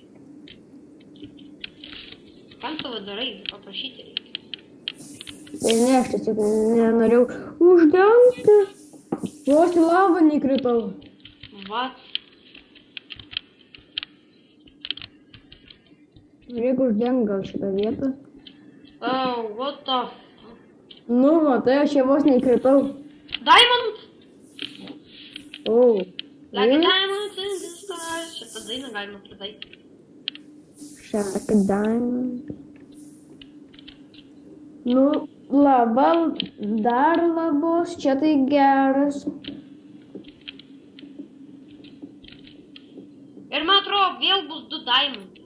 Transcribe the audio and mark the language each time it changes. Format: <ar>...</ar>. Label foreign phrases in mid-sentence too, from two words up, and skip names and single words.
<lt>Kam tavo darai? Paprašyti reikia. Tai ne, aš tiesiog nenorėjau uždengti. Vos į lavą neįkritau.</lt> <en>What?</en> <lt>Reikia uždengti gal šitą vietą.</lt> <en>Oh, what the...</en> <lt>Nu, matai, aš čia vos neįkritau. Diamond! O.</lt> <en>Like a diamond in the stars.</en> <lt>Šitą dainą galima pritaikyti. Šaka diamond. Nu, lava, dar lavos, čia tai geras. Ir man atrodo, vėl bus du diamond.</lt>